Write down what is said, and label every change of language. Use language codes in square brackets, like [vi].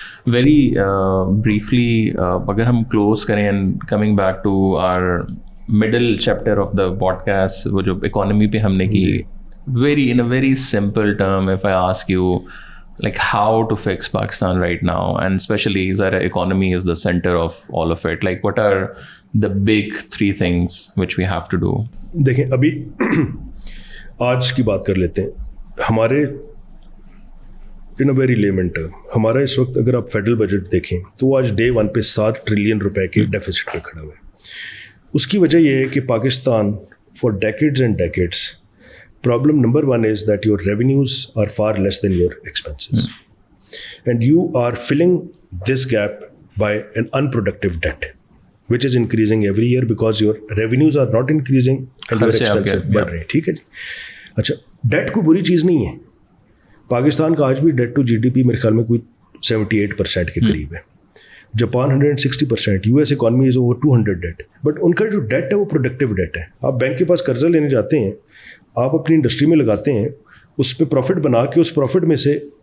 [en] Very briefly, [ur] اگر ہم [en] close کریں and coming back to our middle chapter of the podcast, [ur] وہ جو economy پہ ہم نے کی, [en] in a very simple term, if I ask you, like how to fix Pakistan right now, and especially Zara economy is the center of all of it, like what are the big 3 things which we have to do? [ur] دیکھیں ابھی آج کی بات کر لیتے ہیں. ہمارے [en] in a very layman term, [ur] ہمارا اس وقت اگر آپ فیڈرل بجٹ دیکھیں تو وہ آج ڈے 1 پہ 7 ٹریلین روپے کے ڈیفیسٹ پہ کھڑا ہوا ہے. اس کی وجہ یہ ہے کہ [en] Pakistan for decades and decades, problem number 1 is that your revenues are far less than your expenses. And you are filling this gap by an unproductive debt, which is increasing every year because your revenues are not increasing and your expenses [ur] बढ़ रहे ہیں. ٹھیک ہے جی. اچھا, date کوئی بری چیز نہیں ہے. پاکستان کا آج بھی date to جی D P میرے خیال میں کوئی 78% کے قریب ہے. Japan 160%, US [en] Economy is over 200 debt. [ur] But in کا جو ڈیٹ ہے وہ پروڈکٹیو ڈیٹ ہے. آپ بینک کے پاس قرضہ لینے جاتے ہیں, آپ اپنی انڈسٹری میں لگاتے ہیں, اس پہ پروفٹ بنا کے اس پروفٹ میں سے